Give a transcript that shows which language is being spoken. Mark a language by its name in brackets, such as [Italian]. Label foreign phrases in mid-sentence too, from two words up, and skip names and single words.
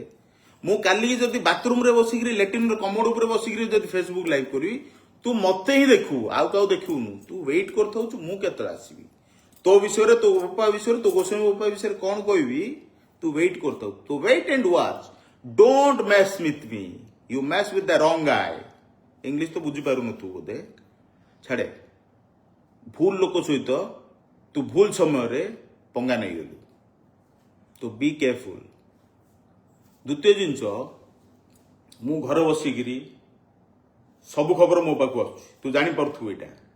[Odia] ମୁଁ କାଲି ଯଦି ବାଥରୁମରେ ବସିକିରି, ଲାଟ୍ରିନ୍ର କମୋଡ ଉପରେ ବସିକିରି ଯଦି ଫେସବୁକ ଲାଇଭ କରିବି, ତୁ ମତେ ହିଁ ଦେଖିବୁ, ଆଉ କାହାକୁ ଦେଖିବୁନୁ। ତୁ ୱେଟ୍ କରିଥାଉଛୁ ମୁଁ କେତେବେଳେ ଆସିବି। ତୋ ବିଷୟରେ, ତୋ ବାପା ବିଷୟରେ, ତୋ ଗୋସ୍ୱାମୀ ବାପା ବିଷୟରେ କଣ କହିବି, ତୁ ୱେଟ୍ କରିଥାଉ। [English] ତୁ wait and watch, don't mess with me, you mess with the wrong guy। [Odia] ଇଂଲିଶ ତ ବୁଝିପାରୁନଥିବୁ ବୋଧେ, ଛାଡେ। ଭୁଲ ଲୋକ ସହିତ ତୁ ଭୁଲ ସମୟରେ ପଙ୍ଗା ନେଇଗଲୁ। ତୁ ବି କେୟାରଫୁଲ। ଦ୍ୱିତୀୟ ଜିନିଷ, ମୁଁ ଘରେ ବସିକିରି ସବୁ ଖବର ମୋ ପାଖକୁ ଆସୁଛି, ତୁ ଜାଣିପାରୁଥିବୁ ଏଇଟା।